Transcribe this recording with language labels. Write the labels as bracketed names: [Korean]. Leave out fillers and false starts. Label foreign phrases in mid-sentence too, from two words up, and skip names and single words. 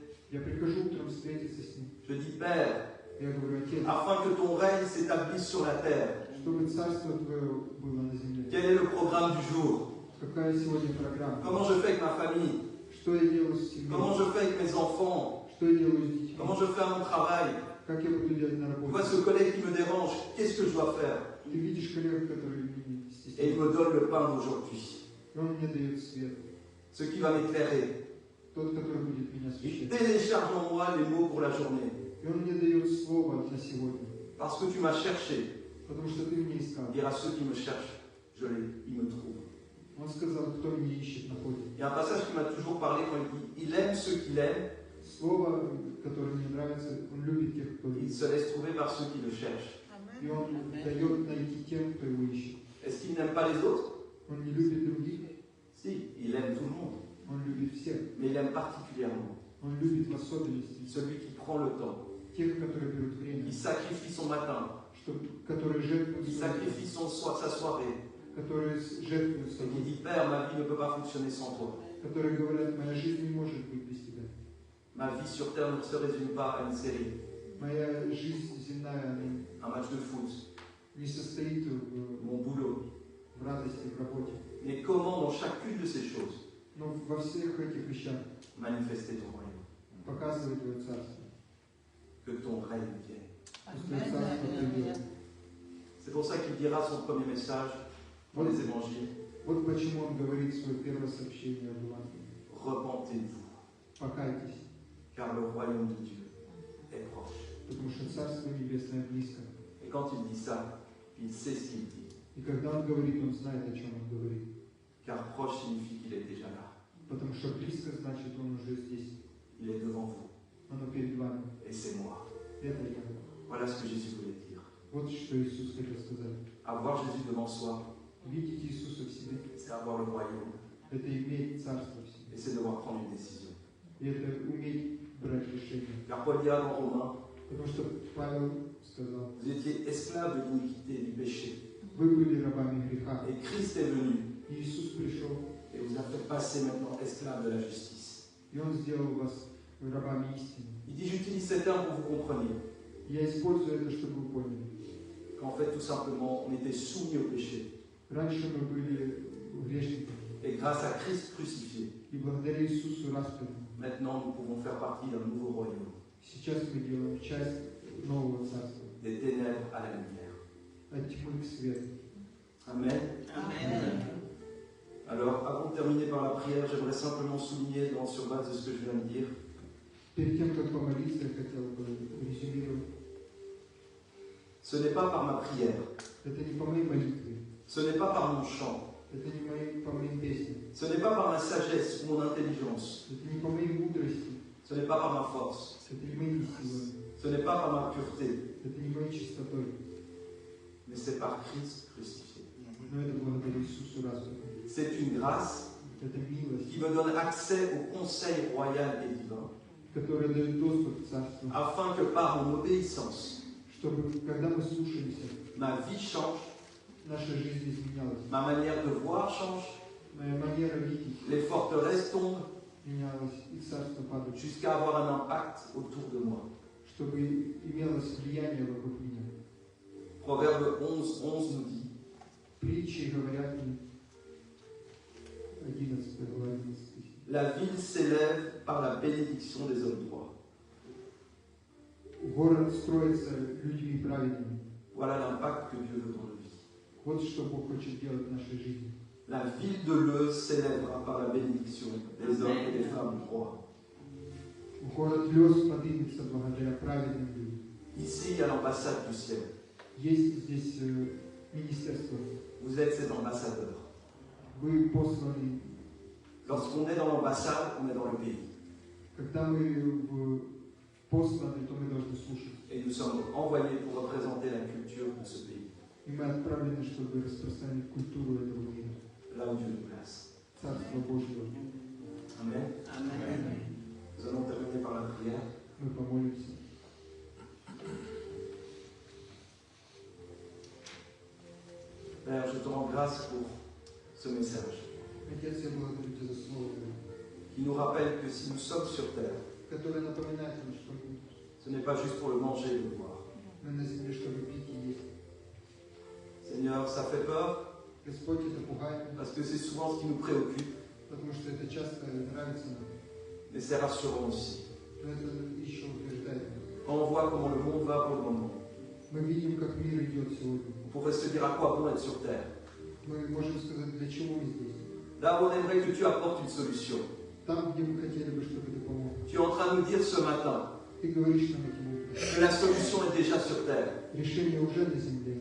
[Russian] Я прихожу утром встретиться с Ним. [French] je dis Père, [Russian] Я говорю, Отец, [French] afin que ton règne s'établisse sur la terre, [Russian] чтобы Царство Твое было на земле. [French] quel est le programme du jour? [Russian] Какая сегодня программа? [French] Comment je fais avec ma famille? [Russian] Что я делаю с семьей? [French] Comment je fais avec mes enfants? [Russian] Что я делаю с детьми? [French] Comment je fais à mon travail? [Russian] Как я буду делать на [French] Tu vois [Russian] работе? [French] ce collègue qui me dérange, qu'est-ce que je dois faire? [Russian] Ты видишь коллег, которые меня [French] Tu Et il me donne le pain d'aujourd'hui. [Russian] И Он мне дает свет. [French] Ce qui va m'éclairer. [Russian] Тот, который будет меня [French] Il [Russian] освещать. [French] télécharge en moi les mots pour la journée. [Russian] И Он мне дает слово на сегодня. [French] Parce que tu m'as cherché. [Russian] Потому что Ты меня искал. [French] Dire à ceux qui me cherchent, ils me trouvent. [Russian] Он сказал, кто меня ищет, находит. [French] Il y a un passage qui m'a toujours parlé quand il dit il aime ceux qu'il aime, [Russian] Слово, которое мне нравится, Он любит тех, кто [French] il [Russian] любит. [French] se laisse trouver par ceux qui le cherchent. [Russian] И Он дает найти тем, кто Его ищет. [French] Est-ce qu'il n'aime pas les autres? [Russian] Он не любит других, [French] Si, il aime tout le monde, [Russian] Он любит всех. [French] mais il aime particulièrement [Russian] Он любит в особенности [French] celui qui prend le temps, [Russian] тех, которые берут время, [French] qui sacrifie son matin, [Russian] которые жертвуют [French] qui [Russian] свое, [French] sacrifie sa soirée, [Russian] которые jертвуют [French] et qui [Russian] собой, [French] dit Père, ma vie ne peut pas fonctionner sans toi. [Russian] которые говорят, моя жизнь не может быть без тебя. [French] Ma vie sur terre ne se résume pas à une série, [Russian] Моя жизнь земная [French] un match de foot, [Russian] не состоит [French] mon boulot, [Russian] в радости, в работе. [French] mais comment dans chacune de ces choses [Russian] Но во всех этих вещах [French] manifester ton royaume, [Russian] показывает Твое Царство. [French] que ton règne vienne. [Russian] Пусть Твое Царство придет. [French] C'est pour ça qu'il dira son premier message dans les évangiles, [Russian] Вот почему Он говорит свое первое сообщение в Евангелии. [French] repentez-vous, [Russian] Покайтесь, [French] car le royaume de Dieu est proche. [Russian] потому что Царство Небесное близко. [French] Et quand il dit ça, il sait ce qu'il dit, [Russian] И когда Он говорит, Он знает, о чем Он говорит. [French] car proche signifie qu'il est déjà là, [Russian] Потому что близко значит, Он уже здесь. [French] il est devant vous, [Russian] Оно перед вами. [French] et c'est moi. [Russian] Это я. [French] Voilà ce que Jésus voulait dire. [Russian] Вот что Иисус хотел сказать. [French] Avoir Jésus devant soi, [Russian] Видеть Иисуса в себе [French] c'est avoir le royaume, – [Russian] это иметь Царство в себе. [French] et c'est devoir prendre une décision. [Russian] И это уметь брать решения. [French] Car Paul dira dans Romains, [Russian] Потому что Павел сказал, [French] vous étiez esclaves de l'iniquité, du péché, [Russian] вы были рабами греха. [French] et Christ est venu [Russian] И Иисус пришел, [French] et vous a fait passer maintenant esclaves de la justice. [Russian] и Он сделал вас рабами истины. [French] Il dit, j'utilise ces termes pour que vous compreniez [Russian] Я использую это, чтобы вы поняли. [French] qu'en fait, tout simplement, on était soumis au péché. [Russian] Раньше мы были грешниками. [French] Et grâce à Christ crucifié, [Russian] И благодаря Иисусу распятому, [French] maintenant, nous pouvons faire partie d'un nouveau royaume, [Russian] сейчас мы делаем часть нового Царства. [French] des ténèbres à la lumière. [Russian] От тьмы к свету. [French] Amen. [Russian] Amen. [French] Alors, avant de terminer par la prière, j'aimerais simplement souligner, sur base de ce que je viens de dire, [Russian] Перед тем, как помолиться, я хотел бы резюмировать. [French] ce n'est pas par ma prière, [Russian] Это не по моей молитве, [French] ce n'est pas par mon chant, [Russian] это не по моим песням, [French] ce n'est pas par ma sagesse ou mon intelligence, [Russian] это не по моей мудрости, [French] ce n'est pas par ma force, [Russian] это не моими силами, [French] ce n'est pas par ma pureté, [Russian] это не моей чистотой, [French] mais c'est par Christ crucifié. [Russian] но это благодаря Иисусу распятому. [French] C'est une grâce [Russian] Это милость, [French] qui me donne accès au conseil royal et divin, [Russian] которая дает доступ к Царству, [French] afin que par mon obéissance, [Russian] чтобы, когда мы слушаемся, [French] ma vie change, [Russian] наша жизнь изменялась, [French] ma manière de voir change, [Russian] моя манера видеть [French] les forteresses tombent, [Russian] менялась, и Царство падает, [French] jusqu'à avoir un impact autour de moi. [Russian] чтобы имелось влияние вокруг меня. [French] Proverbe 11 nous dit, [Russian] Притчи говорят мне, 11 глава 11 стих. [French] la ville s'élève par la bénédiction des hommes droits. [Russian] Город строится людьми праведными. [French] Voilà l'impact que Dieu veut dans nos vies. [Russian] Вот что Бог хочет делать в нашей жизни. [French] La ville de Leu s'élèvera par la bénédiction des hommes et des femmes droits. [Russian] Город Лёс поднимется благодаря праведным людям. [French] Ici, à l'ambassade du ciel, [Russian] Есть здесь министерство. [French] vous êtes ces ambassadeurs. [Russian] Вы посланы. [French] Lorsqu'on est dans l'ambassade, on est dans le pays. [Russian] Когда мы посланы, то мы должны слушать. [French] Et nous sommes envoyés pour représenter la culture de ce pays, [Russian] И мы отправлены, чтобы распространить культуру этого мира. [French] là où Dieu nous place. [Russian] Царство Божьего. [French] Amen. [Russian] Amen. [French] Nous allons terminer par la prière. [Russian] Мы помолимся. [French] Père, je te rends grâce pour ce message [Russian] Отец, я благодарю Тебя за слово, [French] qui nous rappelle que si nous sommes sur terre, [Russian] которое напоминает нам, что [French] ce n'est pas juste pour le manger et le boire. [Russian] мы на земле, чтобы пить и есть. [French] Seigneur, ça fait peur [Russian] Господь, это пугает нас, [French] parce que c'est souvent ce qui nous préoccupe, [Russian] потому что это часто нравится нам. [French] mais c'est rassurant aussi. [Russian] Но это еще утверждает нас. [French] Quand on voit comment le monde va pour le moment, [Russian] Мы видим, как мир идет сегодня. [French] on pourrait se dire à quoi bon être sur terre. [Russian] Мы можем сказать, для чего мы здесь. [French] Là où on aimerait que tu apportes une solution. [Russian] Там, где мы хотели бы, чтобы ты помог. [French] Tu es en train de nous dire ce matin [Russian] Ты говоришь нам этим утром. [French] que la solution est déjà sur terre, [Russian] Решение уже на земле,